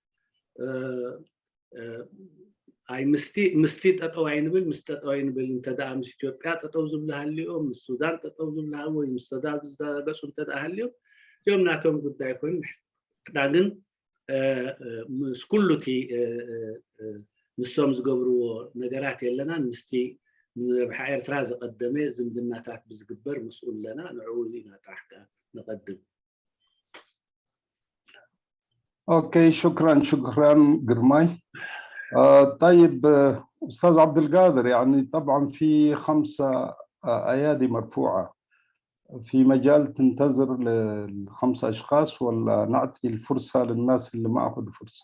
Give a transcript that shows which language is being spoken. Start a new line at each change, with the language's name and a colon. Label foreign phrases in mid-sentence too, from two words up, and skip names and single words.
Tigrinya: ኣይ ምስቲ ጠጠው ኣይንብል ምስ ጠጠው ኣይንብል እንተደኣ ምስ ኢትዮጵያ ጠጠው ዝብሉ ሃልዮም ምስ ሱዳን ጠጠው ዝብሉ ወይ ምስ ሰዳብ ዝተገፁ እንተደኣ ሃልዮም እዚኦም ናቶም ጉዳይ ኮይኑ ንሕና ግን ምስ ኩሉ እቲ ንሶም ዝገብርዎ ነገራት የለናን ምስቲ ንረብሓ ኤርትራ ዘቀደመ ዝምድናታት ብዝግበር ምስኡ ኣለና ንዕኡ ኢና ጥራሕ ንቐድም
Arabic: اوكي شكرا قرماي طيب استاذ عبد القادر يعني طبعا في 5 ايادي مرفوعه في مجال تنتظر ل5 اشخاص ولا نعطي الفرصه للناس اللي ما اخذوا فرصه؟